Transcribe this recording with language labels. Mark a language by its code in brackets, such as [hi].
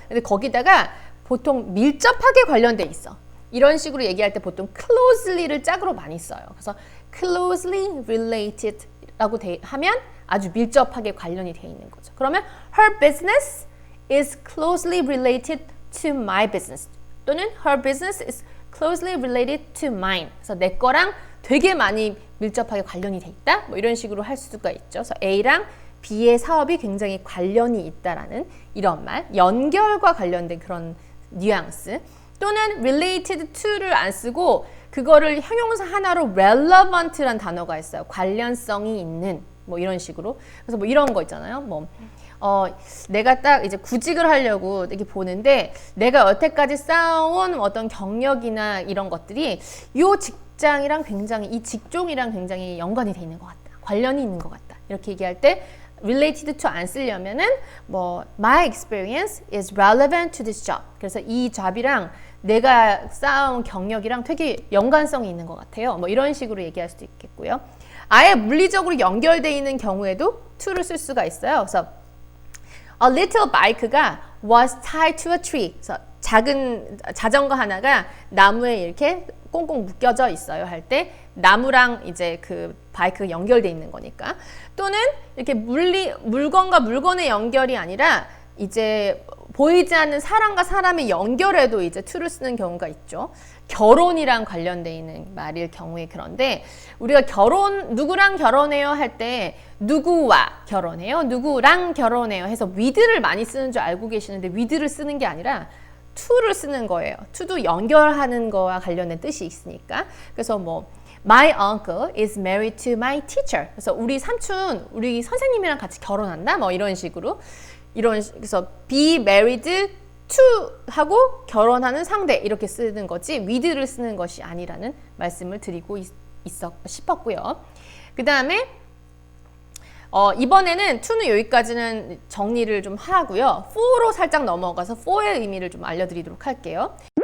[ko] 근데 거기다가 보통 밀접하게 관련돼 있어. 이런 식으로 얘기할 때 보통 closely를 짝으로 많이 써요. 그래서 [en] closely related [ko] 라고 하면 아주 밀접하게 관련이 돼 있는 거죠. [en] 그러면 her business is closely related to my business. 또는 her business is closely related to mine. [ko] 그래서 내 거랑 되게 많이 밀접하게 관련이 돼 있다. 뭐 이런 식으로 할 수가 있죠. 그래서 A랑 B의 사업이 굉장히 관련이 있다라는 이런 말, 연결과 관련된 그런 뉘앙스. 또는 related to를 안 쓰고 그거를 형용사 하나로 relevant란 단어가 있어요. 관련성이 있는 뭐 이런 식으로. 그래서 뭐 이런 거 있잖아요. 뭐 내가 딱 이제 구직을 하려고 이렇게 보는데 내가 여태까지 쌓아온 어떤 경력이나 이런 것들이 이 직장이랑 굉장히 이 직종이랑 굉장히 연관이 돼 있는 것 같다. 관련이 있는 것 같다. 이렇게 얘기할 때 related to 안 쓰려면은 뭐 [en] my experience is relevant to this job. [ko] 그래서 이 잡이랑 내가 쌓아온 경력이랑 되게 연관성이 있는 것 같아요. 뭐 이런 식으로 얘기할 수도 있겠고요. 아예 물리적으로 연결되어 있는 경우에도 to를 쓸 수가 있어요. [en] 그래서 a little bike가 was tied to a tree. [ko] 그래서 작은 자전거 하나가 나무에 이렇게 꽁꽁 묶여져 있어요 할 때 나무랑 이제 그 바이크가 연결돼 있는 거니까. 또는 이렇게 물건과 물건의 연결이 아니라 이제 보이지 않는 사람과 사람의 연결에도 이제 to를 쓰는 경우가 있죠. 결혼이랑 관련돼 있는 말일 경우에 그런데 우리가 누구랑 결혼해요 할 때 누구와 결혼해요, 누구랑 결혼해요 해서 with를 많이 쓰는 줄 알고 계시는데 with를 쓰는 게 아니라 to를 쓰는 거예요. to도 연결하는 거와 관련된 뜻이 있으니까. [en] 그래서 뭐 My uncle is married to my teacher. [ko] 그래서 우리 삼촌, 우리 선생님이랑 같이 결혼한다. 뭐 이런 식으로. 그래서 be married to 하고 결혼하는 상대 이렇게 쓰는 거지 with를 쓰는 것이 아니라는 말씀을 드리고 싶었고요. 그 다음에 이번에는 to는 여기까지는 정리를 좀 하고요. for로 살짝 넘어가서 for의 의미를 좀 알려드리도록 할게요.